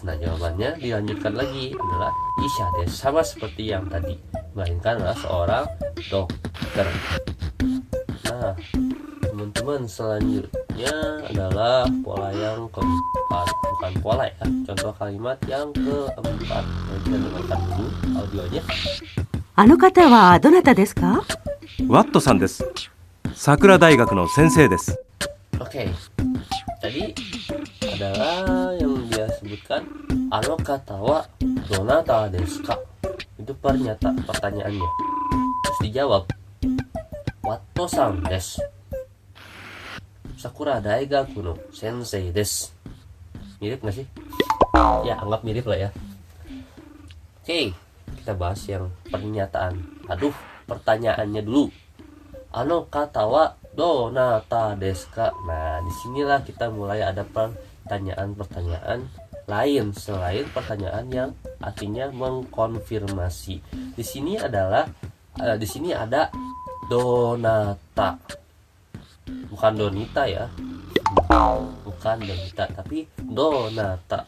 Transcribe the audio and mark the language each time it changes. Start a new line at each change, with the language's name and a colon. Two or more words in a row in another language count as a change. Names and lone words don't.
Indonesian: Nah jawabannya dilanjutkan lagi adalah
Japanese: 医者です,
Indonesian: sama seperti yang tadi, melainkan adalah seorang dokter. Nah teman-teman, selanjutnya adalah pola yang keempat, bukan pola ya, contoh kalimat yang keempat. Kita dengarkan dulu audionya.
Japanese: あの方はどなたですか？ワットさんです。桜大学の先生です。
Indonesian: Oke, tadi adalah yang dia sebutkan
Japanese: あの方はどなたですか.
Indonesian: Itu pertanyaannya. Terus dijawab
Japanese: ワットさんです. 桜大学の先生です.
Indonesian: Mirip gak sih? Ya, anggap mirip lah ya. Oke, kita bahas yang pernyataan. Pertanyaannya dulu.
Japanese: あの方はどなたですか?
Indonesian: Nah, disinilah kita mulai ada pertanyaan-pertanyaan lain selain pertanyaan yang artinya mengkonfirmasi. Di sini ada donata, bukan donita ya, bukan donita, tapi donata.